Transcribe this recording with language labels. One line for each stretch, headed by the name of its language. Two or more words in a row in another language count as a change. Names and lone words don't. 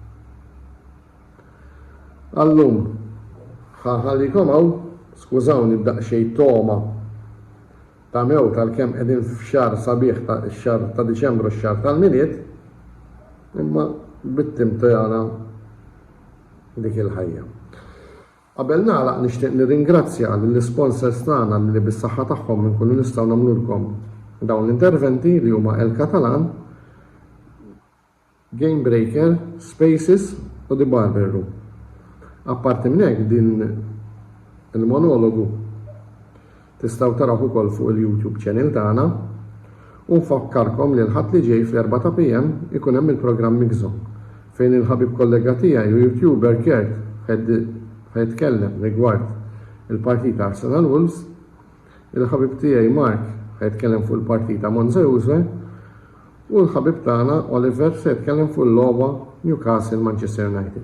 Maltese: Allum, ħallikom hawn, skużawni b'daqsxejn toma ta' mew tal-kemm qegħdin f'xahar sabiħ x-xahar ta' Diċembru x-xahar tal-miliet, imma bit-tim tagħna dik il-ħajja. Qabel nagħlaq nixtieq nirringrazzja lill-sponsors tagħna li bis-saħħa tagħhom inkunu nistgħu nagħmlulkom dawn l-interventi li huma El Catalan, Game Breaker, Spaces u The Barber Room. Apparti minn hekk din il-monologu tistgħu taraw ukoll fuq il-YouTube channel tagħna u nfakkarkom li l-ħadd li ġej fl-4 ta' PM ikun hemm il-programm Migżo fejn il-ħabib kollega tiegħi u YouTuber Kert ħajtkellem rigward il-partita Arsenal Wolves, il-ħabib tiegħi Mark ħajtkellem fuq il-partita Monza Juve u l-ħabib tagħna Oliver se jitkellem fuq il-logħba Newcastle Manchester United.